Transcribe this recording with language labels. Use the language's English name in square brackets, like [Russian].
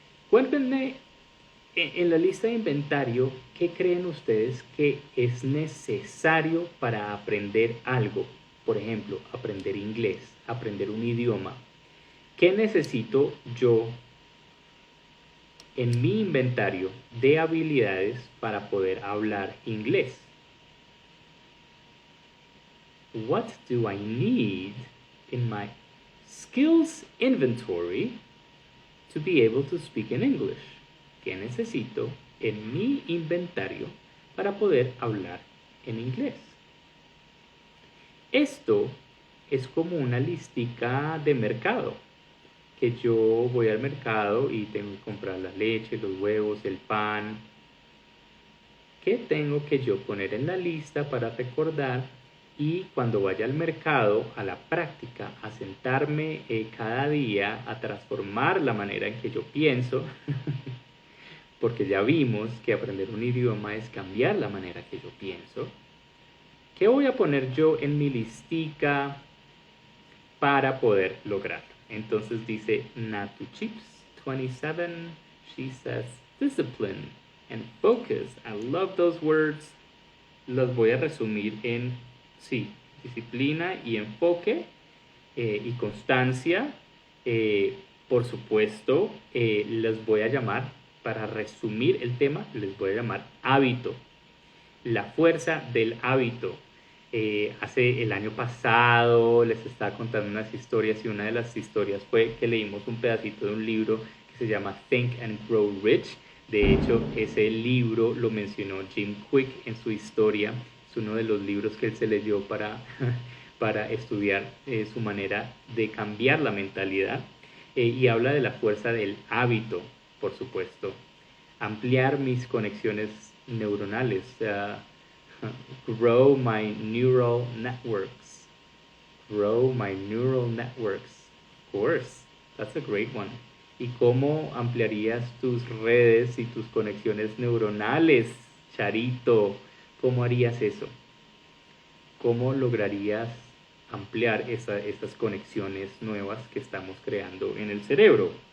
[Spanish] Cuéntenme en la lista de inventario qué creen ustedes que es necesario para aprender algo. Por ejemplo, aprender inglés, aprender un idioma. ¿Qué necesito yo en mi inventario de habilidades para poder hablar inglés? [English] What do I need in my skills inventory to be able to speak in English? [Spanish] ¿Qué necesito en mi inventario para poder hablar en inglés? Esto es como una listica de mercado, que yo voy al mercado y tengo que comprar la leche, los huevos, el pan. ¿Qué tengo que yo poner en la lista para recordar? Y cuando vaya al mercado, a la práctica, a sentarme cada día, a transformar la manera en que yo pienso, porque ya vimos que aprender un idioma es cambiar la manera que yo pienso. ¿Qué voy a poner yo en mi listica para poder lograrlo? Entonces dice [English] Natu Chips 27, she says discipline and focus. I love those words. [Spanish] Los voy a resumir en, sí, disciplina y enfoque y constancia. Por supuesto, les voy a llamar, para resumir el tema, les voy a llamar hábito. La fuerza del hábito. Hace el año pasado les estaba contando unas historias y una de las historias fue que leímos un pedacito de un libro que se llama Think and Grow Rich. De hecho, ese libro lo mencionó Jim Quick en su historia. Es uno de los libros que él se leyó para estudiar su manera de cambiar la mentalidad. Y habla de la fuerza del hábito, por supuesto. Ampliar mis conexiones neuronales. [English] Grow my neural networks. Grow my neural networks. Of course, that's a great one. [Spanish] ¿Y cómo ampliarías tus redes y tus conexiones neuronales, Charito? ¿Cómo harías eso? ¿Cómo lograrías ampliar estas conexiones nuevas que estamos creando en el cerebro?